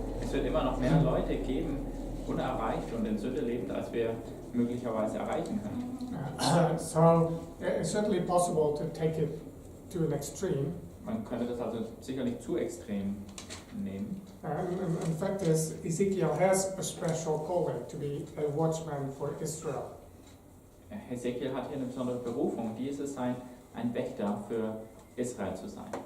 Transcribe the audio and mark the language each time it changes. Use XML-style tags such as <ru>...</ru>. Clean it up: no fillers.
<de>Es wird immer noch mehr Leute geben, unerreicht und in Sünde lebend, als wir möglicherweise erreichen können.</de> <en>So it's certainly possible to take it to an extreme.</en> <de>Man könnte das also sicherlich zu extrem nehmen.</de> <en>In fact, Ezekiel has a special calling to be a watchman for Israel.</en> <de>Hesekiel hat hier eine besondere Berufung, die ist es sein, ein Wächter für Israel zu sein.</de>